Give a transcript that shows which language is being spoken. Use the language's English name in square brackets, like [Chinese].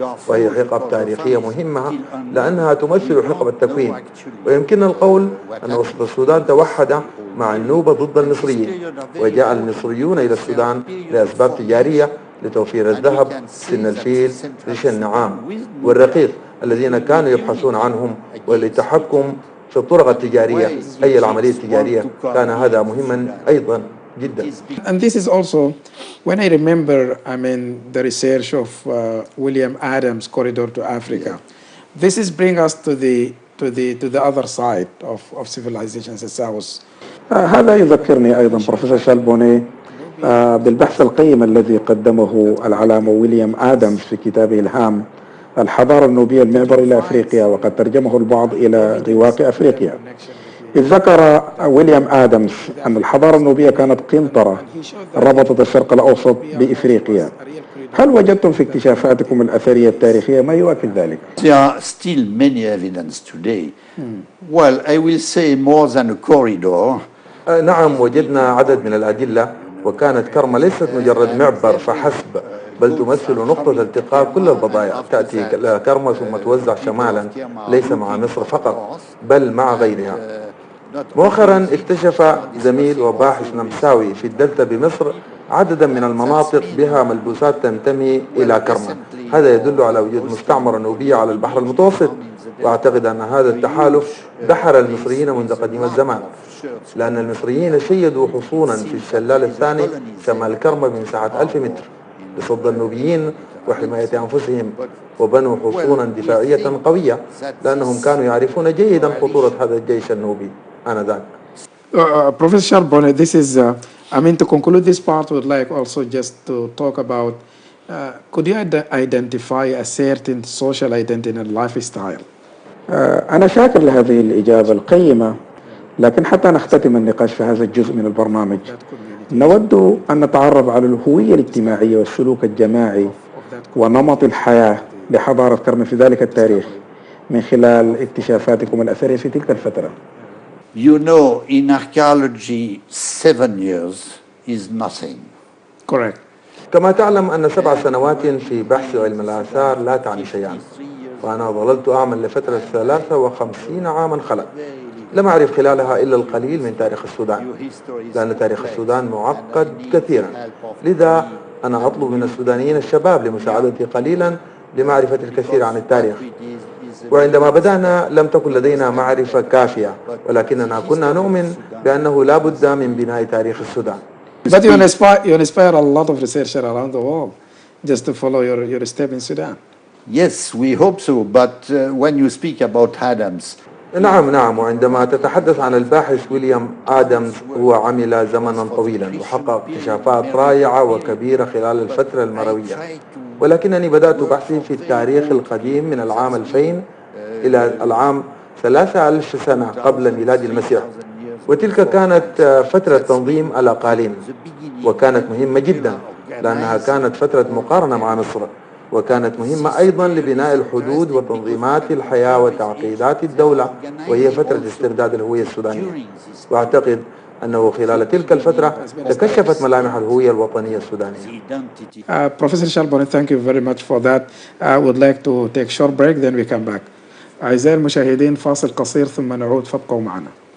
[Arabic] وهي حقب تاريخية مهمة لأنها تمثل حقب التكوين، ويمكن القول أن وسط السودان توحد مع النوبة ضد المصريين، وجاء المصريون إلى السودان لأسباب تجارية لتوفير الذهب، سن الفيل، ريش النعام والرقيق الذين كانوا يبحثون عنهم، وللتحكم في الطرق التجارية أي العملية التجارية كان هذا مهما أيضا جدا. [English] And this is also when I remember the research of William Adams' corridor to Africa. This is bring us to the other side of civilizations الساوث. [Arabic] هذا يذكرني أيضا بروفيسور شال بونيه بالبحث القيم الذي قدمه العلامة ويليام آدمز في كتابه الهام الحضارة النوبية المعبر إلى أفريقيا، وقد ترجمه البعض إلى رواق أفريقيا. إذ ذكر ويليام آدمز أن الحضارة النوبية كانت قنطرة ربطت الشرق الأوسط بإفريقيا. هل وجدتم في اكتشافاتكم الأثرية التاريخية ما يؤكد ذلك؟ [English] There are still many evidence today. Well, I will say more than a corridor. [Arabic] نعم، وجدنا عدد من الأدلة، وكانت كرما ليست مجرد معبر فحسب، بل تمثل نقطة التقاء كل البضائع. تأتي كرما ثم توزع شمالا، ليس مع مصر فقط بل مع غيرها. مؤخرا اكتشف زميل وباحث نمساوي في الدلتا بمصر عددا من المناطق بها ملبوسات تنتمي إلى كرما. هذا يدل على وجود مستعمرة نوبية على البحر المتوسط، وأعتقد أن هذا التحالف دحر المصريين منذ قديم الزمان، لأن المصريين شيدوا حصونا في الشلال الثاني شمال كرما بمساحة 1000 متر لصد النوبيين وحماية أنفسهم، وبنوا حصونا دفاعية قوية لأنهم كانوا يعرفون جيدا خطورة هذا الجيش النوبي آنذاك. [English] Professor Bonney, this is, to conclude this part, I would like also just to talk about, could you identify a certain social identity and lifestyle? [Arabic] أنا شاكر لهذه الإجابة القيمة، لكن حتى نختتم النقاش في هذا الجزء من البرنامج نود أن نتعرف على الهوية الاجتماعية والسلوك الجماعي ونمط الحياة لحضارة كرما في ذلك التاريخ من خلال اكتشافاتكم الأثرية في تلك الفترة. [English] You know, in archaeology, 7 years is nothing. Correct. [Arabic] كما تعلم أن 7 سنوات في بحث علم الآثار لا تعني شيئا، وأنا ظللت أعمل لفترة 53 عاما خلال لم أعرف خلالها إلا القليل من تاريخ السودان، لأن تاريخ السودان معقد كثيرا. لذا أنا أطلب من السودانيين الشباب لمساعدتي قليلا لمعرفة الكثير عن التاريخ. وعندما بدأنا لم تكن لدينا معرفة كافية، ولكننا كنا نؤمن بأنه لا بد من بناء تاريخ السودان. [English] But you inspire a lot of researchers around the world just to follow your step in Sudan. Yes, we hope so, but when you speak about Adams, [Arabic] نعم، وعندما تتحدث عن الباحث ويليام آدمز هو عمل زمنا طويلا وحقق اكتشافات رائعة وكبيرة خلال الفترة المروية، ولكنني بدأت بحثي في التاريخ القديم من العام 2000 إلى العام 3000 سنة قبل ميلاد المسيح، وتلك كانت فترة تنظيم الأقاليم، وكانت مهمة جدا لأنها كانت فترة مقارنة مع مصر، وكانت مهمة أيضا لبناء الحدود وتنظيمات الحياة وتعقيدات الدولة، وهي فترة استرداد الهوية السودانية. وأعتقد أنه خلال تلك الفترة تكشفت ملامح الهوية الوطنية السودانية. [English] Professor Shalboni, thank you very much for that. I would like to take a short break, then we come back. [Arabic] أعزائي المشاهدين، فاصل قصير ثم نعود، فابقوا معنا.